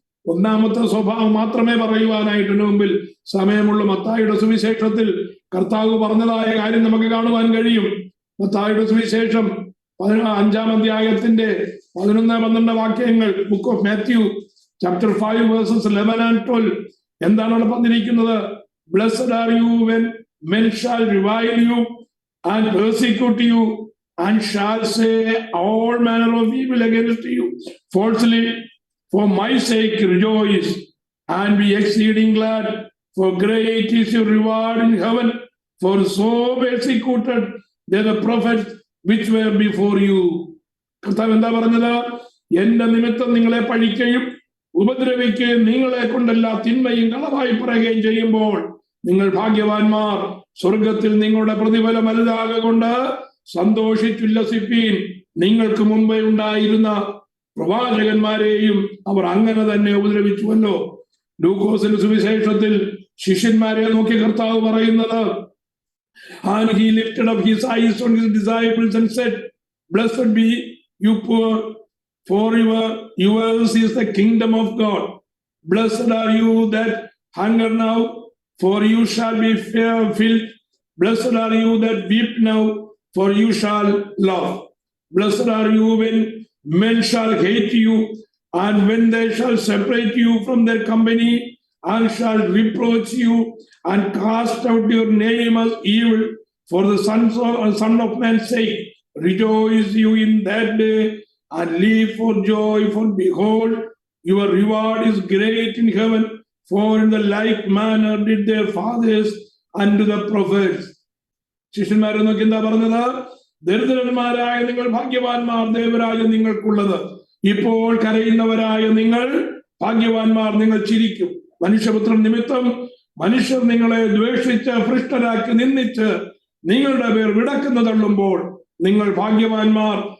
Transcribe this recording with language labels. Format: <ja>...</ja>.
<ml>ഒന്നാമത്തെ സ്വഭാവം മാത്രമേ പറയുവാനായിട്ട് മുമ്പിൽ സമയമുള്ള മത്തായിയുടെ സുവിശേഷത്തിൽ കർത്താവ് പറഞ്ഞതായ കാര്യം നമുക്ക് കാണുവാൻ കഴിയും. മത്തായിയുടെ സുവിശേഷം 5-ാം അധ്യായത്തിന്റെ 11-12 വാക്യങ്ങൾ,</ml> <en>book of Matthew chapter 5 verses 11 and 12</en> <ml>എന്താണ് അവിടെ പറഞ്ഞിരിക്കുന്നത്?</ml> <en>Blessed are you when men shall revile you and persecute you and shall say all manner of evil against you falsely. For my sake rejoice and be exceeding glad, for great is your reward in heaven. For so persecuted they the prophets which were before you.</en> <ml>കർത്താവ് എന്താ പറഞ്ഞത്? എന്റെ നിമിത്തം നിങ്ങളെ പഴിക്കുകയും ഉപദ്രവിക്കുകയും നിങ്ങളെ കൊണ്ടെല്ലാ തിന്മയും കളവായി പറയുകയും ചെയ്യുമ്പോൾ നിങ്ങൾ ഭാഗ്യവാന്മാർ, സ്വർഗത്തിൽ നിങ്ങളുടെ പ്രതിഫലം വലുതാകൊണ്ട് സന്തോഷിച്ചുല്ലസിപ്പീൻ. നിങ്ങൾക്ക് മുമ്പേ ഉണ്ടായിരുന്ന പ്രവാചകന്മാരെയും അവർ അങ്ങനെ തന്നെ ഉപദ്രവിച്ചുവല്ലോ. ലൂക്കോസിന്റെ സുവിശേഷത്തിൽ ശിഷ്യന്മാരെ നോക്കി കർത്താവ് പറയുന്നത്,</ml> <en>and he lifted up his eyes on his disciples and said, blessed be you poor, for yours is the kingdom of God. Blessed are you that hunger now, for you shall be filled. Blessed are you that weep now, for you shall laugh. Blessed are you when men shall hate you, and when they shall separate you from their company, and shall reproach you, and cast out your name as evil for the Son of Man's sake. Rejoice you in that day, and leap for joy, for behold, your reward is great in heaven. For in the like manner did their fathers unto the prophets.</en> <ml>ശിഷ്യന്മാരെ നോക്കി എന്താ പറഞ്ഞത്? ദരിദ്രന്മാരായ നിങ്ങൾ ഭാഗ്യവാന്മാർ, ദേവരായ നിങ്ങൾക്കുള്ളത്. ഇപ്പോൾ കരയുന്നവരായ നിങ്ങൾ ഭാഗ്യവാന്മാർ, നിങ്ങൾ ചിരിക്കും. മനുഷ്യപുത്രൻ നിമിത്തം മനുഷ്യർ നിങ്ങളെ ദ്വേഷിച്ച് ഭ്രഷ്ടരാക്കി നിന്ദിച്ച് നിങ്ങളുടെ പേർ വിടക്കുന്ന തള്ളുമ്പോൾ നിങ്ങൾ ഭാഗ്യവാന്മാർ.</ml>